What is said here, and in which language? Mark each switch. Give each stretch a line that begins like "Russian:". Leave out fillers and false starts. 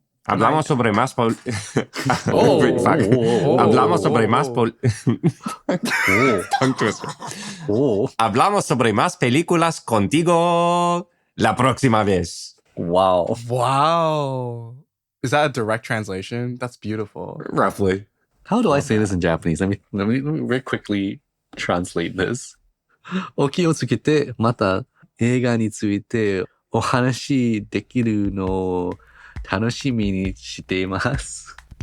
Spanish: Hablamos sobre más Hablamos sobre más
English: Tongue twister.
Spanish: Hablamos sobre más películas contigo la próxima vez.
English: Wow. Wow. Is that a direct translation? That's beautiful. Roughly. How do I say this in Japanese? Let me very quickly translate this.
Japanese: お気をつけて、また映画についてお話できるのを楽しみにしています。